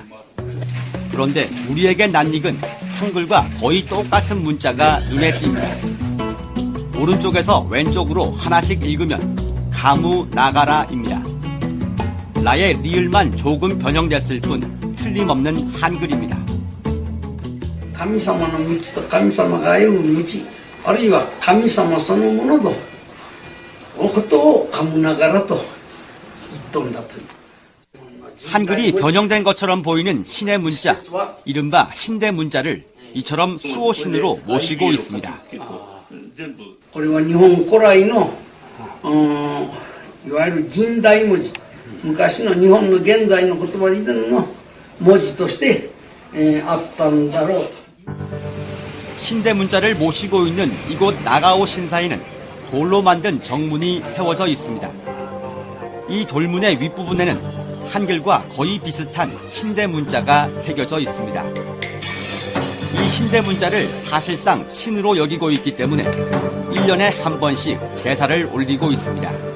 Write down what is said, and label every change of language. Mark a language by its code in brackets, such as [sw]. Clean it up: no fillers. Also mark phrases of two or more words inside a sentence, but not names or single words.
[ko] 그런데 우리에게 낯익은 한글과 거의 똑같은 문자가 눈에 띕니다. 오른쪽에서 왼쪽으로 하나씩 읽으면 가무나가라입니다. 라의 리을만 조금 변형됐을 뿐 틀림없는 한글입니다. [ja] 神様の道と神様が歩む道、あるいは神様そのもののことを噛むながらと言っとんだという。 [ko] 한글이 변형된 것처럼 보이는 신의 문자, 이른바 신대문자를 이처럼 수호신으로 모시고 있습니다. [ja] これは日本古来のいわゆる近代文字、昔の日本の現在の言葉以前の文字としてあったんだろうと。 [ko] 신대문자를 모시고 있는 이곳 나가오 신사에는 돌로 만든 정문이 세워져 있습니다. 이 돌문의 윗부분에는 한글과 거의 비슷한 신대문자가 새겨져 있습니다. 이 신대문자를 사실상 신으로 여기고 있기 때문에 1년에 한 번씩 제사를 올리고 있습니다.